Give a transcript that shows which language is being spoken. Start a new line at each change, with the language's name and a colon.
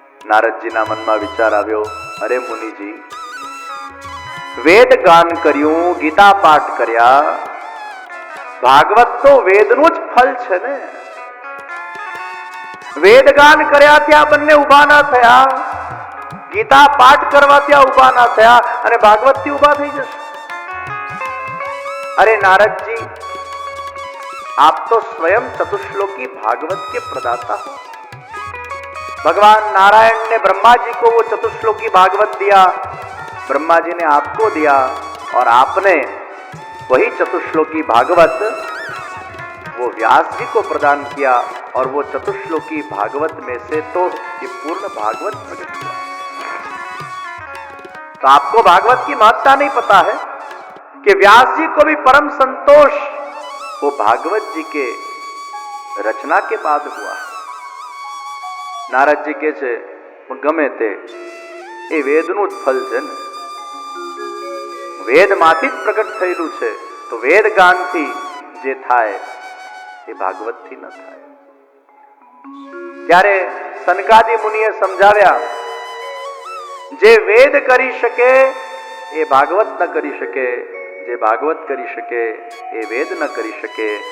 Gujarati: નારદજીના મનમાં વિચાર આવ્યો, અરે મુનિજી, વેદ ગાન કર્યું, ગીતા પાઠ કર્યા, ભાગવત તો વેદનું જ ફળ છે ને. વેદ ગાન કર્યા ત્યાં બંને ઉભા ના થયા, ગીતા પાઠ કરવા ત્યાં ઉભા ના થયા અને ભાગવત થી ઉભા થઈ જશે.
Hindi: अरे नारद जी, आप तो स्वयं चतुश्लोकी भागवत के प्रदाता हो. भगवान नारायण ने ब्रह्मा जी को वो चतुश्लोकी भागवत दिया, ब्रह्मा जी ने आपको दिया और आपने वही चतुश्लोकी भागवत वो व्यास जी को प्रदान किया और वो चतुश्लोकी भागवत में से तो ये पूर्ण भागवत प्रकट हुआ. तो आपको भागवत की महत्ता नहीं पता है कि व्यास जी को भी परम संतोष वो भागवत जी के रचना के बाद हुआ.
Gujarati: नारद जी के छे गमे ते ए वेदનું જ ફળ છે ને. વેદમાંથી જ પ્રગટ થયેલું છે તો વેદ ગાનથી જે થાય એ ભાગવતથી ન થાય. ત્યારે સનકાદિ મુનિએ સમજાવ્યા, જે વેદ કરી શકે એ ભાગવત ન કરી શકે, જે ભાગવત કરી શકે એ વેદ ન કરી શકે.